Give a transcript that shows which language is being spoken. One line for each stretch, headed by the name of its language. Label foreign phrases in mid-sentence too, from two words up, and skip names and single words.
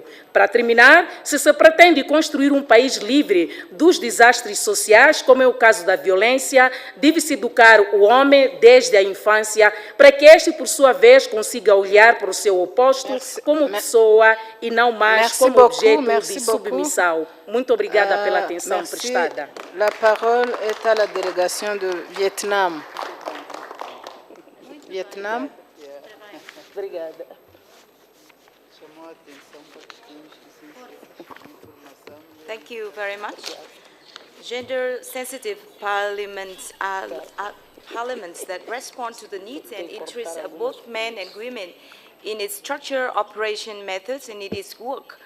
Portuguese: Para terminar, se se pretende construir um país livre dos desastres sociais, como é o caso da violência, deve-se educar o homem desde a infância, para que este, por sua vez, consiga olhar para o seu oposto como pessoa e não mais como objeto de submissão. Muito obrigada pela atenção prestada.
French: La parole est à la délégation de Vietnam. Vietnam.
Portuguese: Obrigada.
English: Thank you very much. Gender-sensitive parliaments are parliaments that respond to the needs and interests of both men and women in its structure, operation methods, and in its work.